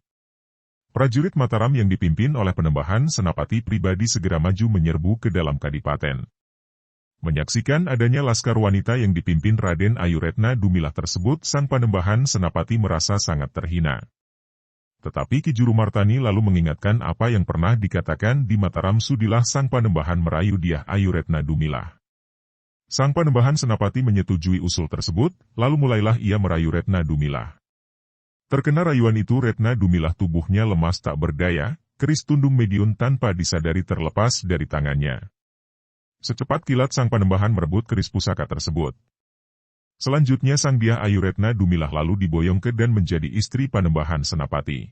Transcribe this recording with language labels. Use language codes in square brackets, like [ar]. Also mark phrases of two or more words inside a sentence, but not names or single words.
[id] Prajurit Mataram yang dipimpin oleh Panembahan Senapati pribadi segera maju menyerbu ke dalam Kadipaten. Menyaksikan adanya laskar wanita yang dipimpin Raden Ayu Retna Dumilah tersebut, sang Panembahan Senapati merasa sangat terhina. Tetapi Ki Juru Martani lalu mengingatkan apa yang pernah dikatakan di Mataram, sudilah sang Panembahan merayu Diah Ayu Retna Dumilah. Sang Panembahan Senapati menyetujui usul tersebut, lalu mulailah ia merayu Retna Dumilah. Terkena rayuan itu Retna Dumilah tubuhnya lemas tak berdaya, keris Tundung Mediun tanpa disadari terlepas dari tangannya. Secepat kilat sang Panembahan merebut keris pusaka tersebut. Selanjutnya sang Diah Ayu Retna Dumilah lalu diboyong dan menjadi istri Panembahan Senapati.